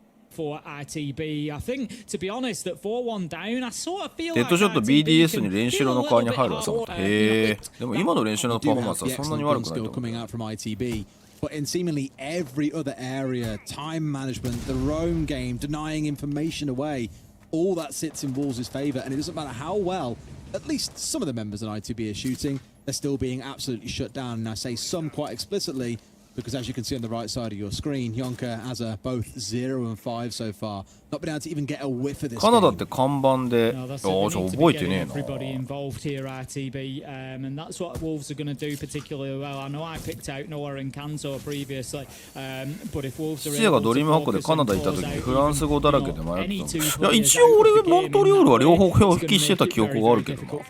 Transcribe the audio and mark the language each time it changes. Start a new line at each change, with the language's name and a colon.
English: For ITB, I think, to be honest, at 4-1 down, I sort of feel
Japanese: デッドショット BDS に練習の代わりに入るわさ。へえ。でも今の練習のパフォーマンスはそんなに悪くないと思う。
English: But in seemingly every other area, time management, the roam game, denying information away, all that sits in Wolves' favour, and it doesn't matter how well at least some of the members in ITB are shooting, they're still being absolutely shut down, and I say some quite explicitly, because as you can see on the right side of your screen, Yonka has both 0 and 5 so far. Not been able to even get a whiff of this.
Japanese: カナダって看板で、覚えてねえな。
English: Everybody involved here at ITB, and that's what Wolves are going to do particularly well. I know I picked out Noah and Kanto previously, but if Wolves are
Japanese: シアがドリームハックでカナダ行った時にフランス語だらけで迷ったの。いや一応俺モントリオールは両方表記してた記憶があるけどな。